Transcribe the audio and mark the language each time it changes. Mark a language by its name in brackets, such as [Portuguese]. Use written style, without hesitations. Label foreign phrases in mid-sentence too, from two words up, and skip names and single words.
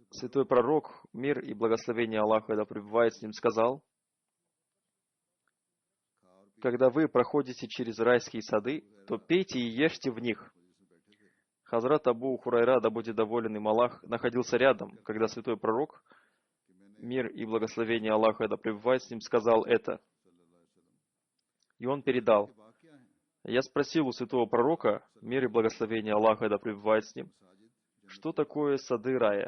[Russian] Святой пророк, мир и благословение Аллаха да пребывает с ним, сказал: [Urdu] کھا اور پی [Russian] «Когда вы проходите через райские сады, то пейте и ешьте в них, [Urdu] مجلس میں بیٹھے تھے, [Russian] Хазрат Абу Хурайра, да будет доволен им Аллах, находился рядом, когда святой пророк, мир и благословение Аллаха, да пребывает с ним, сказал это. И он передал. Я спросил у святого пророка, мир и благословение Аллаха, да пребывает с ним, что такое сады рая?